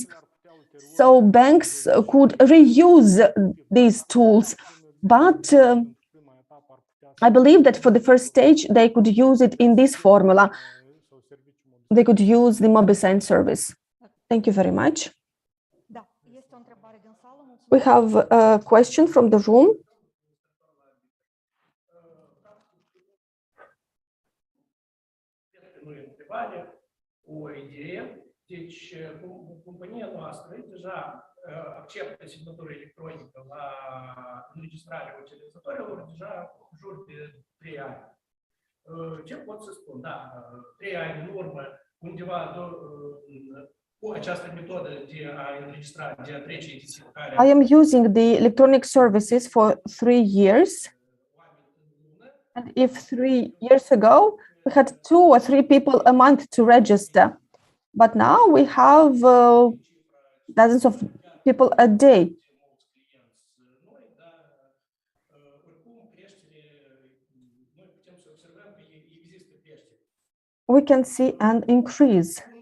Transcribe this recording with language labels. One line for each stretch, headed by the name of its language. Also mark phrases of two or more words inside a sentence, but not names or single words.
English: So banks could reuse these tools, but I believe that for the first stage, they could use it in this formula. They could use the MobiSend service. Thank you very much. We have a question from the room.
Romanian: Deci, compania noastră deja acceptă semnătură electronică la înregistrarea utilizatorilor deja în jur de 3 ani. Ce pot să spun? Da, 3 ani în urmă, undeva cu această metodă de a înregistra, de a trece identificarea.
English: I am using the electronic services for 3 years. And if 3 years ago, we had 2 or 3 people a month to register. But now we have dozens of people a day. We can see an increase.